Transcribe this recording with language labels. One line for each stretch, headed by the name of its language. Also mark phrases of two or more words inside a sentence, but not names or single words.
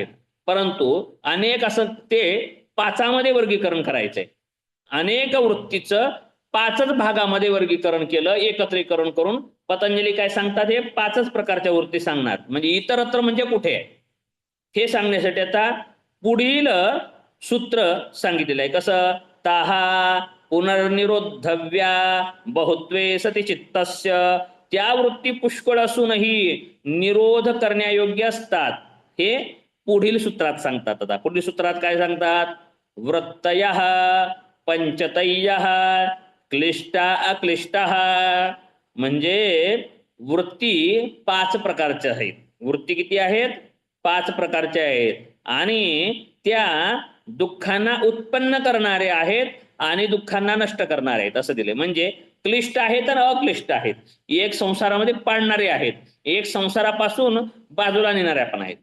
Marathi: परंतु अनेक असं ते पाचामध्ये वर्गीकरण करायचंय. अनेक वृत्तीचं 5च भागामध्ये वर्गीकरण केलं, एकत्रीकरण करून पतंजली काय सांगतात? हे 5च प्रकारच्या वृत्ती सांगणार. म्हणजे इतरत्र म्हणजे कुठे आहे हे सांगण्यासाठी आता पुढील सूत्र सांगितलेलं आहे. कसं?
Sanskrit: ताहा पुनर्निरोधव्या बहुत्वे सती चित्तस्य.
Marathi: त्या वृत्ती पुष्कळ असूनही निरोध करण्यायोग्य असतात, हे पुढील सूत्रात सांगतात. आता पुढील सूत्रात काय सांगतात?
Sanskrit: वृत्तयः पंचतयः क्लिष्टा अक्लिष्टः.
Marathi: म्हणजे वृत्ती 5 प्रकारच्या आहेत. वृत्ती किती आहेत? 5 प्रकारच्या आहेत, आणि त्या दुःखांना उत्पन्न करणारे आहेत आणि दुःखांना नष्ट करणारे आहेत असं दिले. म्हणजे क्लिष्ट आहेत आणि अक्लिष्ट आहेत. एक संसारामध्ये पाडणारे आहेत, एक संसारापासून बाजूला नेणाऱ्या पण आहेत.